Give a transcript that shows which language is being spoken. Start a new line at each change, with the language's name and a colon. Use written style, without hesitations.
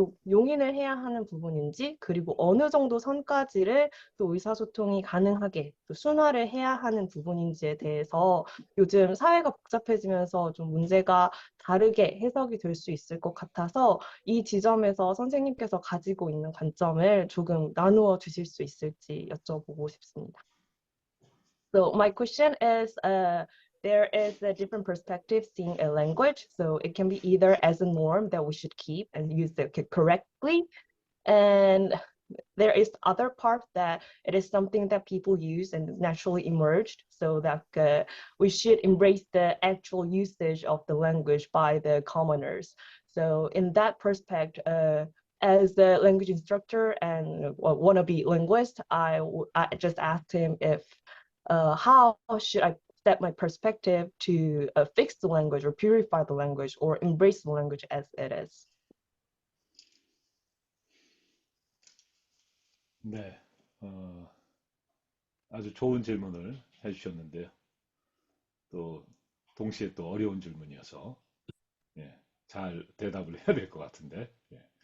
Korean: 용인을 해야 하는 부분인지 그리고 어느 정도 선까지를 또 의사소통이 가능하게 또 순화를 해야 하는 부분인지에 대해서 요즘 사회가 복잡해지면서 좀 문제가 다르게 해석이 될 수 있을 것 같아서 이 지점에서 선생님께서 가지고 있는 관점을 조금 나누어 주실 수 있을지 여쭤보고 싶습니다.
English: So my question is, there is a different perspective seeing a language. So it can be either as a norm that we should keep and use it correctly, and there is other part that it is something that people use and naturally emerged, so that we should embrace the actual usage of the language by the commoners. So in that perspective, as a language instructor and wannabe linguist, I just asked him if how should I set my perspective to fix the language or purify the language or embrace the language as it is.
Korean: 네, 아주 좋은 질문을 해주셨는데요. 또 동시에 또 어려운 질문이어서 예, 잘 대답을 해야 될 것 같은데 예.